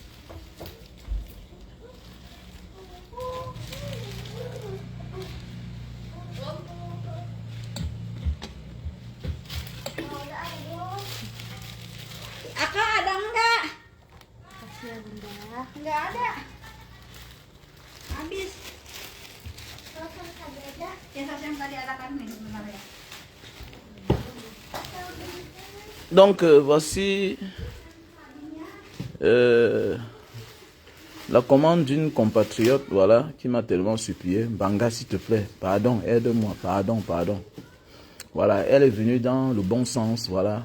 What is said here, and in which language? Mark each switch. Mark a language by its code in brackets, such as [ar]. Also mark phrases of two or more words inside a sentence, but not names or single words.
[id] Aka ada enggak? Kasih ya Bunda. Enggak ada. Habis. Ya yang tadi ada kan nih benar ya. [fr] Donc voici la commande d'une compatriote, voilà, qui m'a tellement supplié. Banga, s'il te plaît, pardon, aide-moi, pardon. Voilà, elle est venue dans le bon sens, voilà.